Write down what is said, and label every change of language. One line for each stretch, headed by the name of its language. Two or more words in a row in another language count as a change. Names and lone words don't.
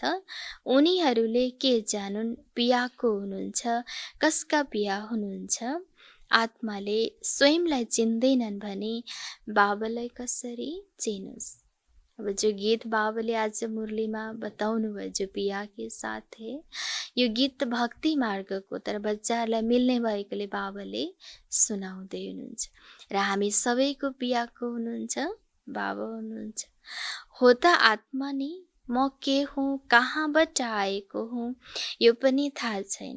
Nepali: उनीहरूले के जानुन् पियाको हुनुहुन्छ, कसका पिया हुनुहुन्छ। आत्माले स्वयंलाई चिन्दैनन् भने बाबालाई कसरी चिनुस्। अब जो गीत बाबाले आज मुरलीमा बताउनु भयो,
Hindi: जो पिया के साथ है,
Nepali: यो गीत भक्ति मार्गको, तर बच्चाहरूलाई मिल्ने भएकोले बाबाले सुनाउँदै हुनुहुन्छ। र हामी सबैको पियाको हुनुहुन्छ, बाबा हुनुहुन्छ। हो त आत्मा नि, म के हुँ, कहाँबाट आएको हुँ, यो पनि थाहा छैन।